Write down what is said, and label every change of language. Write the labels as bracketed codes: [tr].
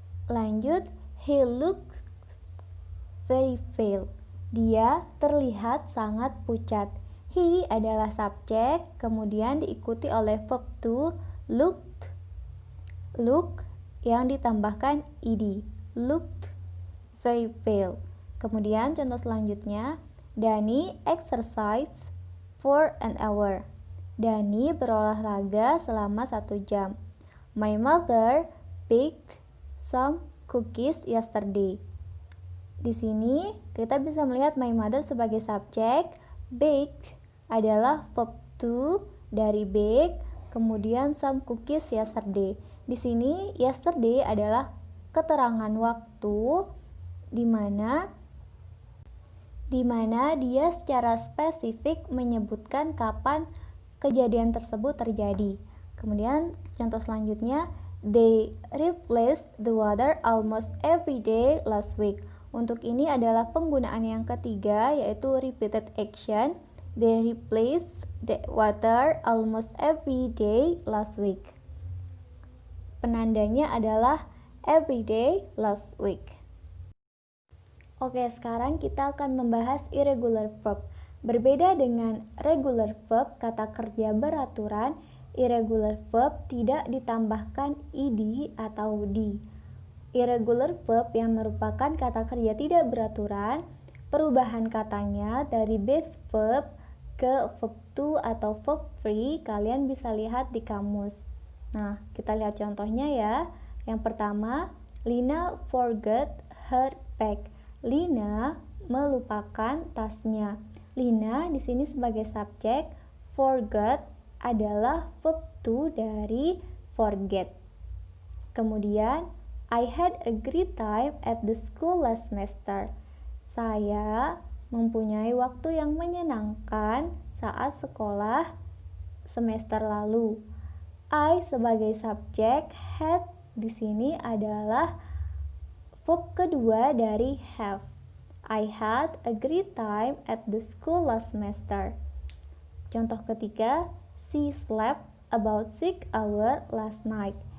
[id] Lanjut, [en] he looked very pale. [id] Dia terlihat sangat pucat. He adalah subjek, kemudian diikuti oleh verb to looked. [en] Look [id] yang ditambahkan [en] ed, looked very pale. [id] Kemudian contoh selanjutnya, [en] Dani exercise for an hour. [id] Dani berolahraga selama 1 jam. [en] My mother baked some cookies yesterday. [id] Di sini kita bisa melihat [en] my mother [id] sebagai subjek, baked adalah verb to dari bake, kemudian [en] some cookies yesterday. [id] Di sini yesterday adalah keterangan waktu di mana dia secara spesifik menyebutkan kapan kejadian tersebut terjadi. Kemudian contoh selanjutnya, [en] they replaced the water almost every day last week. [id] Untuk ini adalah penggunaan yang ketiga, yaitu repeated action. [en] They replaced the water almost every day last week. [id] Penandanya adalah [en] every day last week. [id] Oke, sekarang kita akan membahas irregular verb. Berbeda dengan regular verb, kata kerja beraturan, irregular verb tidak ditambahkan ed atau di. Irregular verb yang merupakan kata kerja tidak beraturan, perubahan katanya dari base verb ke verb to atau verb free kalian bisa lihat di kamus. Nah, kita lihat contohnya ya. Yang pertama, [en] Lina forgot her bag. [id] Lina melupakan tasnya. Lina di sini sebagai subjek, forgot adalah verb to dari forget. Kemudian, [en] I had a great time at the school last semester. [id] Saya mempunyai waktu yang menyenangkan saat sekolah semester lalu. I sebagai subjek, had di sini adalah verb kedua dari have. [en] I had a great time at the school last semester. [id] Contoh ketiga, [en] she slept about 6 hours last night.